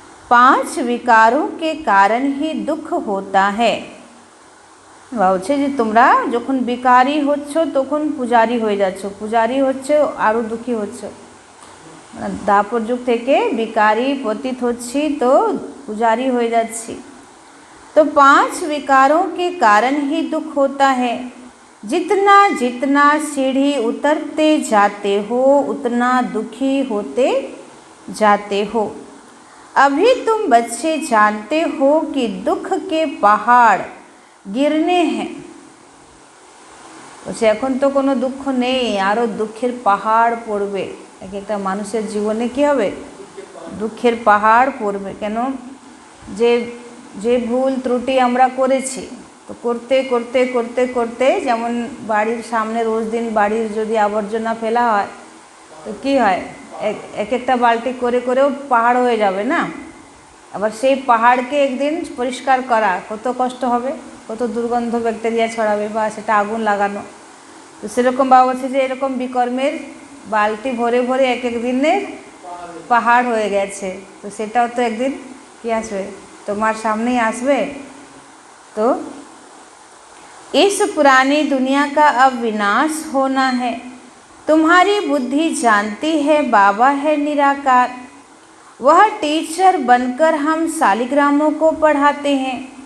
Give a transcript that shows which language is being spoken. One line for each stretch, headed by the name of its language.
Hindi: 5 विकारों के कारण ही दुख होता है।
Bangla: বলছে যে তোমরা যখন বিকারী হচ্ছ তখন পূজারী হয়ে যাচ্ছ, পূজারী হচ্ছে আরও দুঃখী হচ্ছ। মানে দাপর যুগ থেকে বিকারী পতিত হচ্ছি তো পূজারী হয়ে যাচ্ছি।
Hindi: तो 5 विकारों के कारण ही दुख होता है। जितना जितना सीढ़ी उतरते जाते हो उतना दुखी होते जाते हो। अभी तुम बच्चे जानते हो कि दुख के पहाड़ गिरने हैं।
Bangla: বলছে এখন তো কোনো দুঃখ নেই, আরও দুঃখের পাহাড় পড়বে। এক একটা মানুষের জীবনে কী হবে, দুঃখের পাহাড় পড়বে। কেন, যে যে ভুল ত্রুটি আমরা করেছি, তো করতে করতে করতে করতে, যেমন বাড়ির সামনে রোজ দিন বাড়ির যদি আবর্জনা ফেলা হয় তো কী হয়, এক একটা বালতি করে করেও পাহাড় হয়ে যাবে না। আবার সেই পাহাড়কে একদিন পরিষ্কার করা কত কষ্ট হবে, কত দুর্গন্ধ ব্যাকটেরিয়া ছড়াবে বা সেটা আগুন লাগানো। তো সেরকম বাবা বলছে যে এরকম বিকর্মের বালতি ভরে ভরে এক এক দিনের পাহাড় হয়ে গেছে। তো সেটাও তো একদিন কি আসবে, তোমার সামনেই আসবে।
Hindi: तो इस पुरानी दुनिया का अब विनाश होना है। तुम्हारी बुद्धि जानती है बाबा है निराकार। वह टीचर बनकर हम शालिग्रामों को पढ़ाते हैं।